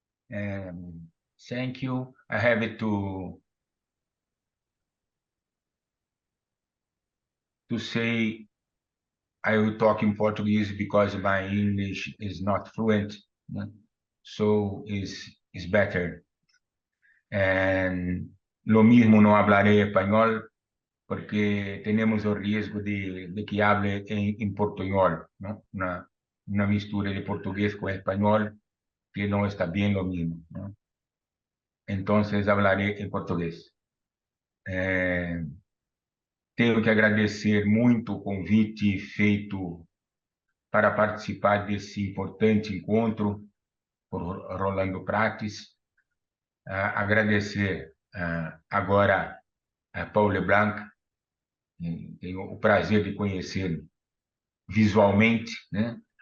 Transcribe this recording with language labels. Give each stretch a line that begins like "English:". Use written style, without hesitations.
English: Thank you. I have to say I will talk in Portuguese because my English is not fluent, so is better.
Spanish: And lo mismo no hablaré español porque tenemos el riesgo de que hable en portuñol, ¿no? Una mistura de portugués con español que no está bien lo mismo, ¿no? Entonces hablaré en portugués.
Portuguese: Tenho que agradecer muito o convite feito para participar desse importante encontro por Rolando Prates. Agradecer agora a Paulo Blanc, tenho o prazer de conhecê-lo visualmente, né?